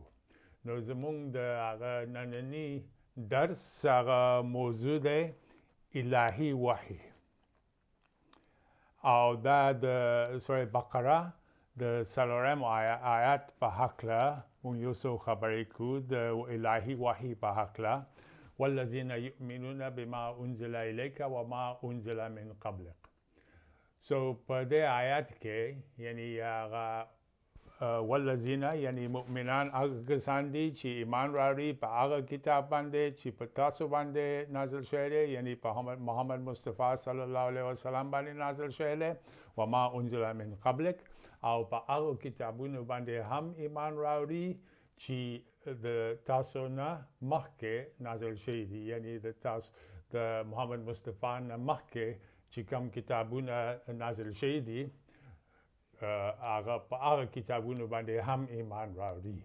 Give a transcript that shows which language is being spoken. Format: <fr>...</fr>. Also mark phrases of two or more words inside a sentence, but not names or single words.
<ps>نو زمونږ د هغه ننني درس هغه موضوع دی الهي وحی او دا د سوره بقره د څلورم آیات په هکله مونږ یو څه خبرې کوو د الهي وحی په هکله.</ps> <ar>والذین یؤمنون بما انزل الیک وما انزل من قبلک.</ar> <ps>په دې آیات کې یعنی هغه والذین یعنی مؤمنان هغه کسان دي چې ایمان راوړي په هغه کتاب باندې چې په تاسو باندې نازل شوی دی، یعنی په محمد مصطفی</ps> <ar>صلی الله علیه وسلم</ar> <ps>باندې نازل شوی دی.</ps> <ar>وما انزل من قبلک،</ar> <ps>او په هغه کتابونو باندې هم ایمان راوړي چې د تاسو نه مخکې نازل شوي دي، یعنی د محمد مصطفی نه مخکې چې کوم کتابونه نازل شوي دي هغه په هغه کتابونو باندې هم ایمان راوړي.</ps>